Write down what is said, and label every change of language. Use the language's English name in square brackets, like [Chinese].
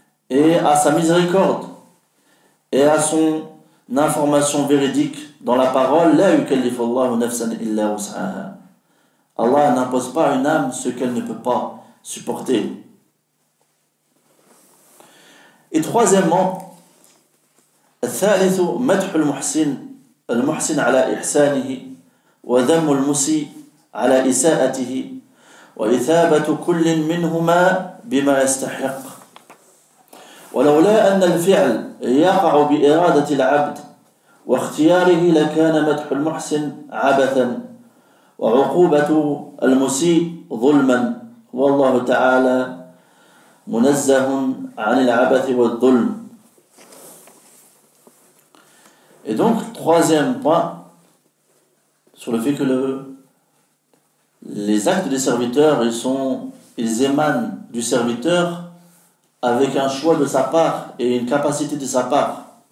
[French] et à sa miséricorde et à son information véridique dans la parole. [Arabic] La yukallifu Allahu nafsan illa wus'aha. [French] Allah n'impose pas à une âme ce qu'elle ne peut pas supporter. Et troisièmement, [Arabic] الثالث مدح المحسن على إحسانه وذم المسيء على إساءته وإثابة كل منهما بما يستحق ولولا أن الفعل يقع بإرادة العبد واختياره لكان مدح المحسن عبثا وعقوبة المسيء ظلما والله تعالى منزه عن العبث والظلم. [French] Et donc, troisième point, sur le fait que les actes des serviteurs, ils émanent du serviteur avec un choix de sa part et une capacité de sa part.